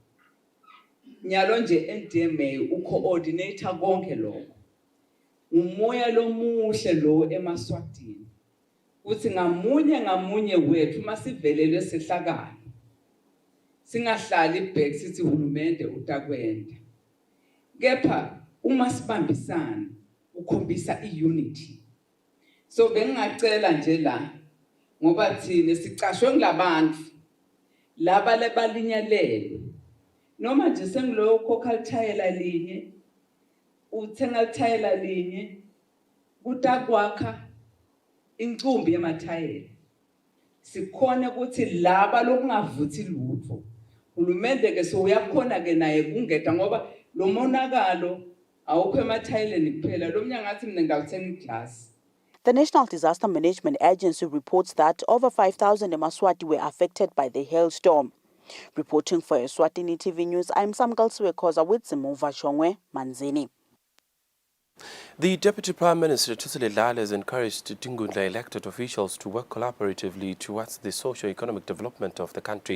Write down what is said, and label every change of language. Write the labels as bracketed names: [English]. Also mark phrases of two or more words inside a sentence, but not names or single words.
[Swati] nyalo nje NDMA ucoordinator konke lokho umoya lomuhle lo eMaswatini uthi ngamunye wethu masivelelwe sehlakala singahlali ibhek sithi uhulumende utakwenda kepha uma sibambisana ukhombisa iunity. So bengingacela nje la ngoba thina sicashwe ngilabantu laba lebalinyalelo noma nje sengiloyo khokha lithayela linye uthenga lithayela linye kutakwakha incumbi yemathayela sikhona ukuthi laba lokungavuthi lutho uhulumende ke so uyakhona ke naye kungeda ngoba lo monakalo awukho emathayeleni kuphela lo mnyango ngathi mina ngawuthenga iglass. [English] The National Disaster Management Agency reports that over 5,000 Eswatini were affected by the hailstorm. Reporting for Eswatini TV News, I'm Samgal Siwekoza with Zimuva Shongwe Manzini. The Deputy Prime Minister Thulisile Dladla has encouraged Tingundla elected officials to work collaboratively towards the socio-economic development of the country.